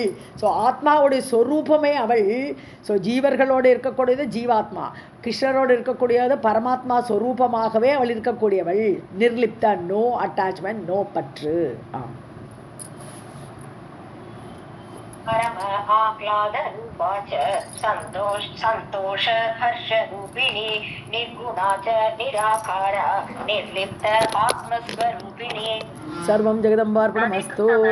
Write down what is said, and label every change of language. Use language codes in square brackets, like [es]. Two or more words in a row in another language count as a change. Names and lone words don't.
[ta] ஸோ ஆத்மாவுடைய ஸ்வரூபமே அவள். ஸோ ஜீவர்களோடு இருக்கக்கூடியது ஜீவாத்மா, கிருஷ்ணரோடு இருக்கக்கூடியது பரமாத்மா ஸ்வரூபமாகவே அவள் இருக்கக்கூடியவள். நிர்லிப்த, [en] no attachment, [ta] நோ பற்று. [sa] परम आह्लाद रूपा च संतोष हर्ष रूपिणी निर्गुणा च निराकारा निर्लिप्त आत्मस्वरूपिणी सर्वं जगदम्बार्पणमस्तु।